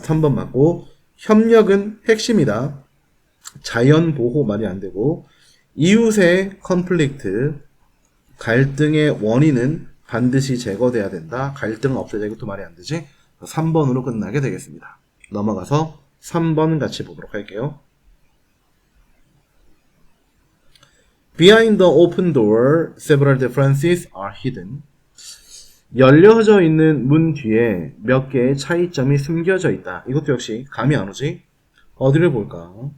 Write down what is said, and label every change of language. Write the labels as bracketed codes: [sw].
[ko] 3번 맞고, 협력은 핵심이다. 자연보호 말이 안 되고, 이웃의 컨플릭트, 갈등의 원인은 반드시 제거돼야 된다. 갈등 없애자. 이것도 말이 안 되지. 3번으로 끝나게 되겠습니다. 넘어가서 3번 같이 보도록 할게요. [en] Behind the open door, several differences are hidden. [ko] 열려져 있는 문 뒤에 몇 개의 차이점이 숨겨져 있다. 이것도 역시 감이 안 오지? 어디를 볼까?